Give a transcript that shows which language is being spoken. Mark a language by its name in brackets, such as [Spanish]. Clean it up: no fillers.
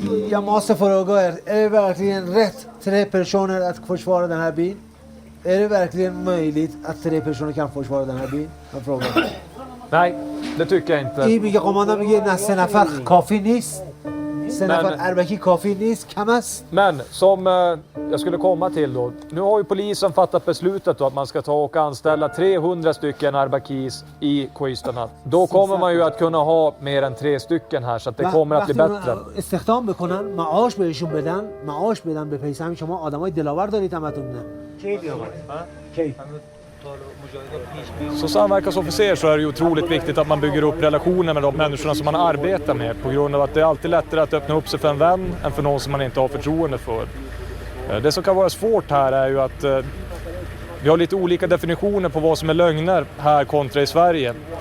[Swedish] Jag måste fråga er, är det verkligen rätt 3 personer att försvara den här byn? Är det verkligen möjligt att 3 personer kan försvara den här byn? Jag frågar. Nej, det tycker jag inte. [Persian] این میگه قماندان میگه نه 3 نفر کافی نیست. 3 نفر Arbaki کافی نیست، کم است. [Swedish] Men som jag skulle komma till då. Nu har ju polisen fattat beslutet då att man ska ta och anställa 300 stycken Arbakis i Koistanad. Då kommer man ju att kunna ha mer än 3 stycken här så att det kommer att bli bättre. [Persian] استخدام بکنن، معاش بهشون بدن، معاش بدن به پیسه. همین شما آدمای دلاور دارید همتون نه. کی بیامد؟ کی؟ [Swedish] Som samverkansofficer så är det ju otroligt viktigt att man bygger upp relationer med de människorna som man arbetar med på grund av att det är alltid lättare att öppna upp sig för en vän än för någon som man inte har förtroende för. Det som kan vara svårt här är ju att vi har lite olika definitioner på vad som är lögner här kontra i Sverige.